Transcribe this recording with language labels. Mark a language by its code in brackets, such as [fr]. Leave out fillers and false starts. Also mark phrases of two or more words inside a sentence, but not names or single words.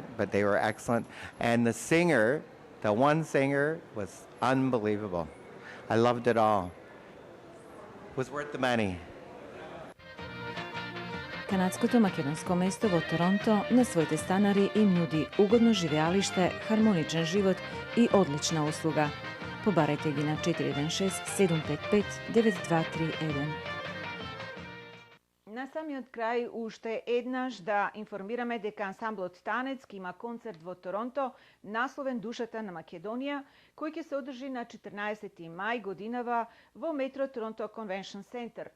[en] But they were excellent. And the singer, the one singer, was unbelievable. I loved it all. It was worth the money. [mk] Канадското македонско место во Торонто на своите станари им нуди угодно живеалиште, хармоничен живот и одлична услуга. Побарайте ги на 416-755-9231. На самиот крај уште еднаш да информираме дека ансамблот Танец ќе има концерт во Торонто насловен Душата на Македонија, кој ќе се одржи на 14 мај годинава во метро Торонто Convention Center.